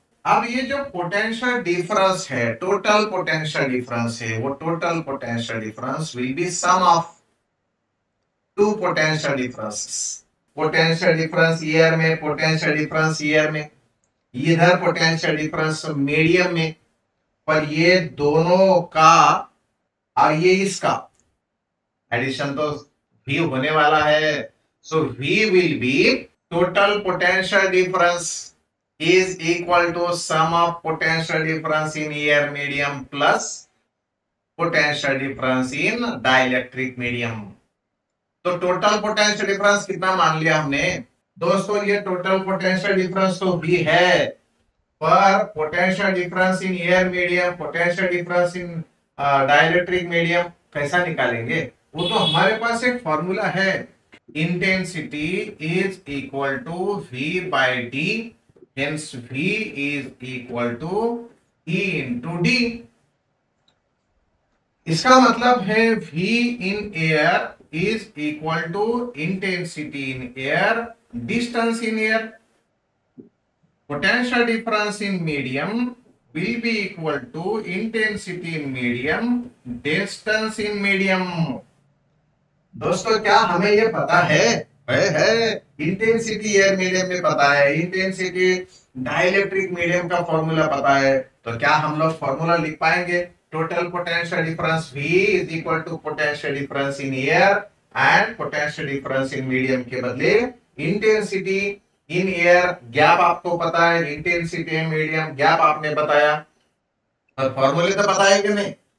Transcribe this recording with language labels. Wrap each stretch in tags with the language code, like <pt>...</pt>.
<hi>अब ये जो पोटेंशियल डिफरेंस है,</hi> <en>Total potential difference है, वो total potential difference will be sum of two potential differences.</en> <hi>Potential difference year में, पोटेंशियल डिफरेंस ईयर में, इधर पोटेंशियल डिफरेंस मीडियम में, पर ये दोनों का और ये इसका एडिशन तो V होने वाला है।</hi> <en>So V will be total potential difference is equal to sum of potential difference in air medium plus potential difference in dielectric medium।</en> <hi>तो टोटल पोटेंशियल डिफरेंस कितना मान लिया हमने दोस्तों, ये टोटल पोटेंशियल डिफरेंस तो भी है, पर potential difference in air medium, potential difference in dielectric medium कैसा निकालेंगे? वो तो हमारे पास एक फॉर्मूला है, intensity is equal to V bye D,</hi> <en>hence V is equal to E into D।</en> <hi>इसका मतलब है</hi> <en>V in air is equal to intensity in air, distance in air। Potential difference in medium will be equal to intensity in medium, distance in medium।</en> <hi>दोस्तों क्या हमें ये पता है? Intensity air medium में पता है, इंटेंसिटी डाइलेक्ट्रिक मीडियम का फॉर्मूला पता है, तो क्या हम लोग फॉर्मूला लिख पाएंगे? Total potential difference V is equal to potential difference in air and potential difference in medium के बदले इंटेंसिटी इन एयर गैप आपको पता है, इंटेंसिटी इन मीडियम गैप आपने बताया, और फॉर्मूले तो पता है कि नहीं?</hi>